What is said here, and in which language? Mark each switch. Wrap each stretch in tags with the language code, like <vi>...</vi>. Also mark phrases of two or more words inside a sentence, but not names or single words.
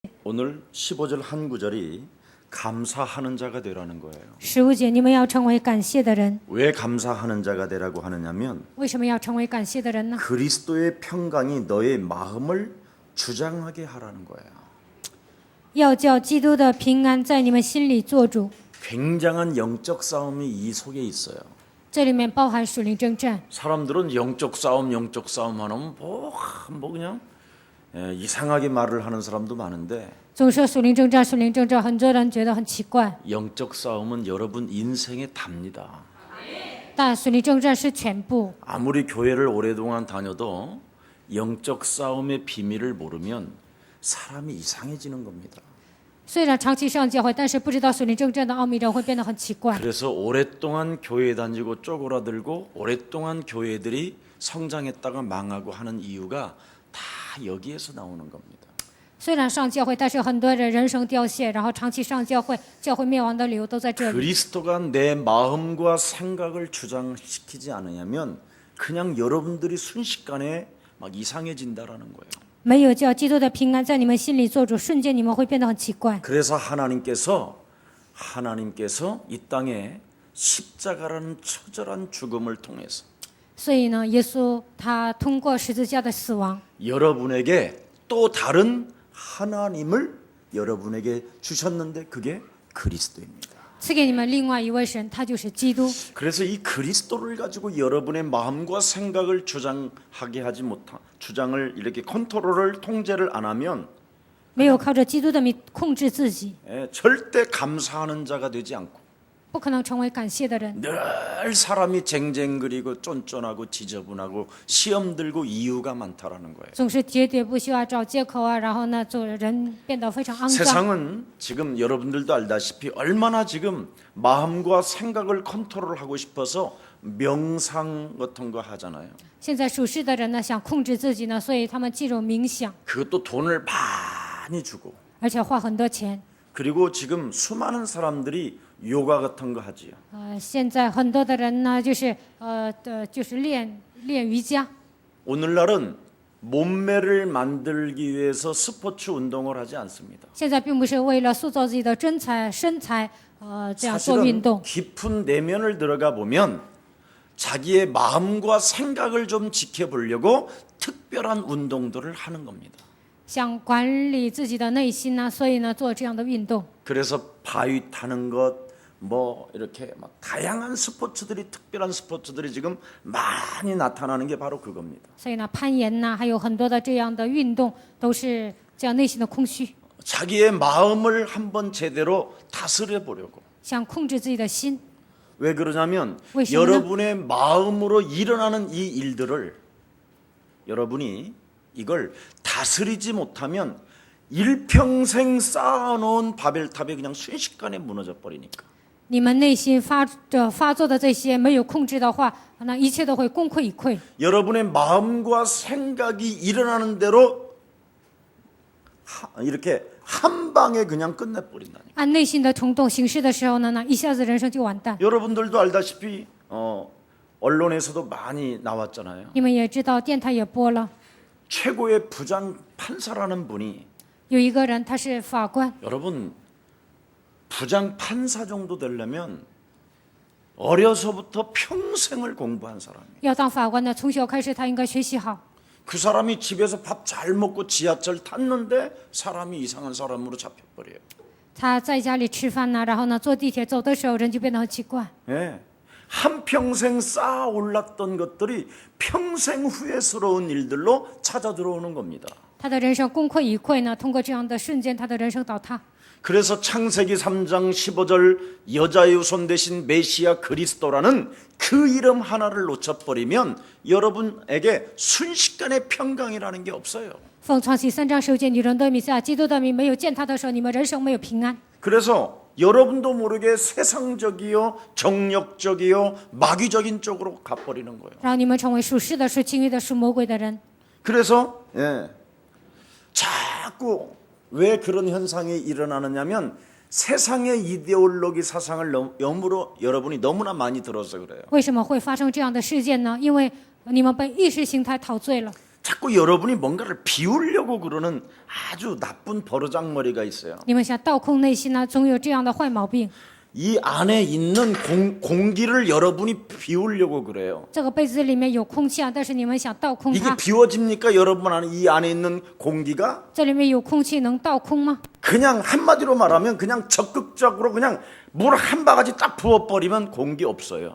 <ko>오늘 15절 한 구절이 감사하는 자가 되라는 거예요.</ko> <zh>15 节，你们要成为感谢的人。</zh> <ko>왜 감사하는 자가 되라고 하느냐면</ko> <zh>为什么要成为感谢的人呢？</zh> <ko>그리스도의 평강이 너의 마음을 주장하게 하라는 거예요.</ko> <zh>要叫基督的平安在你们心里做主。</zh> <ko>굉장한 영적 싸움이 이 속에 있어요.</ko> <zh>这里面包含属灵征战。</zh> <ko>사람들은 영적 싸움 하면 뭐 그냥 이상하게 말을 하는 사람도 많은데</ko> <zh>总说属灵征战，属灵征战，很多人觉得很奇怪。</zh> <ko>영적 싸움은 여러분 인생의 답니다.</ko> <zh>但属灵征战是全部。</zh> <ko>아무리 교회를 오랫동안 다녀도 영적 싸움의 비밀을 모르면 사람이 이상해지는 겁니다.</ko> <zh>虽然长期上教会，但是不知道属灵征战的奥秘，人会变得很奇怪。</zh> <ko>그래서 오랫동안 교회 다니고 쪼그라들고 오랫동안 교회들이 성장했다가 망하고 하는 이유가 다 여기에서 나오는 겁니다.</ko> <zh>虽然上教会，但是很多人人生凋谢，然后长期上教会，教会灭亡的理由都在这里。</zh> <ko>그리스도가 내 마음과 생각을 주장시키지 않으냐면 그냥 여러분들이 순식간에 막 이상해진다라는 거예요.</ko> <zh>没有叫基督的平安在你们心里做主，瞬间你们会变得很奇怪。</zh> <ko>그래서 하나님께서 이 땅에 십자가라는 처절한 죽음을 통해서</ko> <zh>所以呢，耶稣他通过十字架的死亡，</zh> <ko>여러분에게 또 다른 하나님을 여러분에게 주셨는데 그게 그리스도입니다.</ko> <zh>赐给你们另外一位神，他就是基督。</zh> <ko>그래서 이 그리스도를 가지고 여러분의 마음과 생각을 주장을 이렇게 컨트롤을 통제를 안 하면</ko> <zh>没有靠着基督的名控制自己，</zh> <ko>절대 감사하는 자가 되지 않고</ko> <zh>不可能成为感谢的人。</zh> <ko>늘 사람이 쟁쟁그리고 쫀쫀하고 지저분하고 시험 들고 이유가 많다라는 거예요.</ko> <zh>总是喋喋不休啊，找借口啊，然后呢，做人变得非常肮脏。</zh> <ko>세상은 지금 여러분들도 알다시피 얼마나 지금 마음과 생각을 컨트롤하고 싶어서 명상 같은 거 하잖아요.</ko> <zh>现在属世的人呢，想控制自己呢，所以他们进入冥想，</zh> <ko>그것도 돈을 많이 주고</ko> <zh>而且花很多钱。</zh> <ko>그리고 지금 수많은 사람들이 요가 같은 거 하지요.</ko> <zh>现在很多的人呢，就是练瑜伽。</zh> <ko>오늘날은 몸매를 만들기 위해서 스포츠 운동을 하지 않습니다.</ko> <zh>现在并不是为了塑造自己的身材，这样做运</zh> <ko>사실은</ko> <zh>动。</zh> <ko>깊은 내면을 들어가 보면 자기의 마음과 생각을 좀 지켜보려고 특별한 운동들을 하는 겁니다.</ko> <zh>想管理自己的内心呢，所以呢，做这样的运动。</zh> <ko>그래서 바위 타는 것, 뭐 이렇게 막 다양한 스포츠들이 특별한 스포츠들이 지금 많이 나타나는 게 바로 그겁니다.</ko> <zh>所以呢，攀岩呐，还有很多的这样的运动，都是这样内心的空虚，</zh> <ko>자기의 마음을 한번 제대로 다스려 보려고.</ko> <zh>想控制自己的心。</zh> <ko>왜 그러냐면</ko> <zh>为什么呢？</zh> <ko>여러분의 마음으로 일어나는 이 일들을 여러분이 이걸 다스리지 못하면 일평생 쌓아놓은 바벨탑이 그냥 순식간에 무너져 버리니까.</ko> <zh>你们内心发作的这些没有控制的话，那一切都会功亏一篑。</zh> <ko>여러분의 마음과 생각이 일어나는 대로 이렇게 한 방에 그냥 끝내버린다니까.</ko> <zh>按内心的冲动行事的时候呢，那一下子人生就完蛋。</zh> <ko>여러분들도 알다시피 언론에서도 많이 나왔잖아요.</ko> <zh>你们也知道，电台也播了，</zh> <ko>최고의 부장 판사라는 분이</ko> <zh>有一个人他是法官，</zh> <ko>여러분 부장 판사 정도 되려면 어려서부터 평생을 공부한 사람이에요.</ko> <zh>要当法官的，从小开始他应该学习好。</zh> <ko>그 사람이 집에서 밥 잘 먹고 지하철 탔는데 사람이 이상한 사람으로 잡혀버려요.</ko> <zh>他在家里吃饭呢，然后呢坐地铁走的时候，人就变得很奇怪。</zh> <ko>예. 한평생 쌓아 올랐던 것들이 평생 후회스러운 일들로 찾아 들어오는 겁니다.</ko> <zh>他的人生功亏一篑呢，通过这样的瞬间，他的人生倒塌。</zh> <ko>그래서 창세기 3장 15절 여자의 손 대신 메시아 그리스도라는 그 이름 하나를 놓쳐버리면 여러분에게 순식간에 평강이라는 게 없어요.</ko> <zh>奉创启3章9节，女人的弥赛亚基督的名没有见他的时候，你们人生没有平安。</zh> <ko>그래서 여러분도 모르게 세상적이요 정력적이요 마귀적인 쪽으로 가버리는 거예요.</ko> <zh>然后你们成为属世的、属情欲的、属魔鬼的人。</zh> <ko>그래서 자꾸 왜 그런 현상이 일어나느냐면 세상의 이데올로기 사상을 여러분이 너무나 많이 들어서 그래요.</ko> <zh>为什么会发生这样的事件呢？因为你们被意识形态陶醉了。</zh> <ko>자꾸 여러분이 뭔가를 비우려고 그러는 아주 나쁜 버르장머리가 있어요.</ko> <zh>你们想倒空内心呢，总有这样的坏毛病。</zh> <ko>이 안에 있는 공기를 여러분이 비우려고 그래요.</ko> <zh>这个杯子里面有空气啊，但是你们想倒空</zh> <ko>이게</ko> <zh>它，</zh> <ko>비워집니까? 여러분 안에 이 안에 있는 공기가</ko> <zh>这里面有空气能倒空吗？</zh> <ko>그냥 한마디로 말하면 그냥 적극적으로 그냥 물 한 바가지 딱 부어버리면 공기 없어요.</ko>